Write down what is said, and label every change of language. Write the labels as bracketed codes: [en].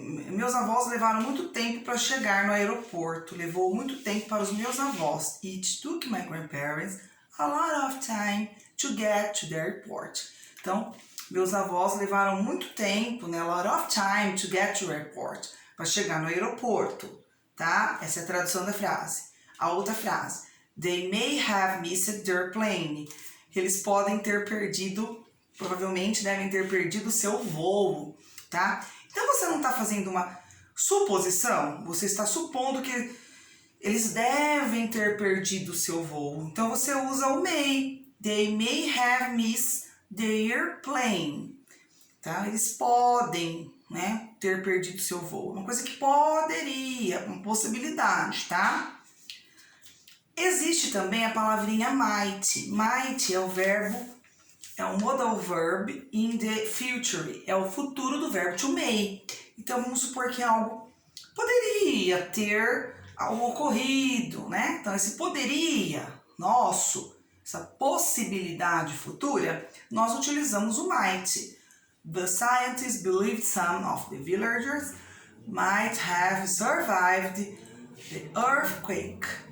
[pt] Meus avós levaram muito tempo para chegar no aeroporto. Levou muito tempo para os meus avós. [en] It took my grandparents a lot of time to get to the airport. [pt] Então, meus avós levaram muito tempo, né? [en] A lot of time to get to the airport. [pt] Para chegar no aeroporto, tá? Essa é a tradução da frase. A outra frase. [en] They may have missed their plane. [pt] Eles podem ter perdido, provavelmente devem ter perdido o seu voo, tá? Então você não está fazendo uma suposição, você está supondo que eles devem ter perdido o seu voo. Então você usa o may. [en] They may have missed their plane. [pt] Tá? Eles podem, né, ter perdido seu voo. Uma coisa que poderia, uma possibilidade, tá? Existe também a palavrinha might. Might é o verbo, é um [en] modal verb in the future. [pt] É o futuro do verbo to may. Então vamos supor que algo poderia ter ocorrido, né? Então esse poderia, nosso, essa possibilidade futura, nós utilizamos o might. [en] The scientists believed some of the villagers might have survived the earthquake.